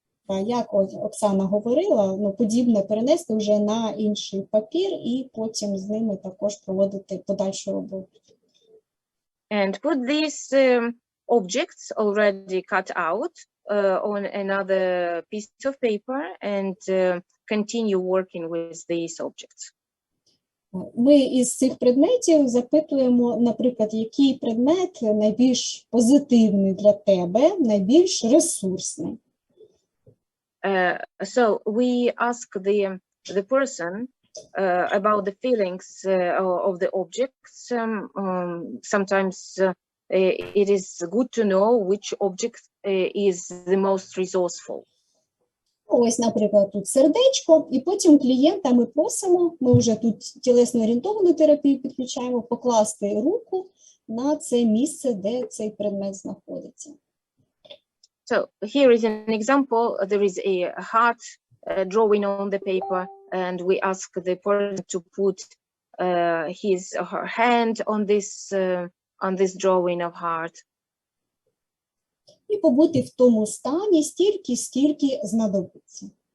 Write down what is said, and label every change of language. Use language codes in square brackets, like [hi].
[uk] Як Оксана говорила, ну, подібне перенести вже на інший папір і потім з ними також проводити подальшу роботу. [en] And put these objects already cut out on another piece of paper and continue working with these objects. [uk] Ми із цих предметів запитуємо, наприклад, який предмет найбільш позитивний для тебе, найбільш ресурсний. [en] So we ask the person about the feelings of the objects. Sometimes it is good to know which object is the most resourceful. [uk] Ось, наприклад, тут сердечко, і потім клієнта ми просимо, ми вже тут тілесно-орієнтовану терапію підключаємо, покласти руку на це місце, де цей предмет знаходиться. [en] So here is an example. There is a heart drawing on the paper, and we ask the person to put his or her hand on this drawing of heart. [uk] І побути в тому стані стільки, скільки знадобиться.